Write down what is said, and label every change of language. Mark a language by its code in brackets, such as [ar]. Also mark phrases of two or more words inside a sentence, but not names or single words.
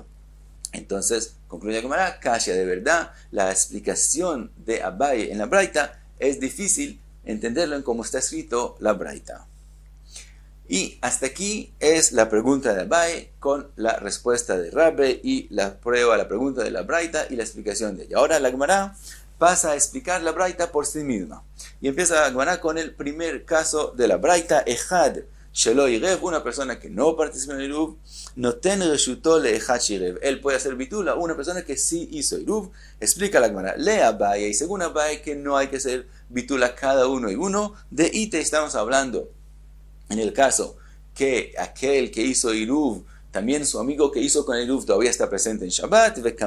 [es] Entonces, concluye Gemara, Kashya, de verdad, la explicación de Abaye en la braita es difícil entenderlo en cómo está escrito la braita. Y hasta aquí es la pregunta de Abaye con la respuesta de Rabbe y la prueba, la pregunta de la braita y la explicación de ella. Ahora la Gemara pasa a explicar la braita por sí misma. Y empieza la Gemara con el primer caso de la braita, [he] אחד שלא עירב, [es] una persona que no participa en el iruv, [he] נותן רשותו לאחד שעירב. [es] Él puede hacer bitul a una persona que sí hizo iruv. Explica la Gemara, le Abaye, y según Abaye, que no hay que hacer bitul a cada uno y uno. De ite estamos hablando en el caso que aquel que hizo iruv también su amigo que hizo con el Iruv todavía está presente en Shabbat.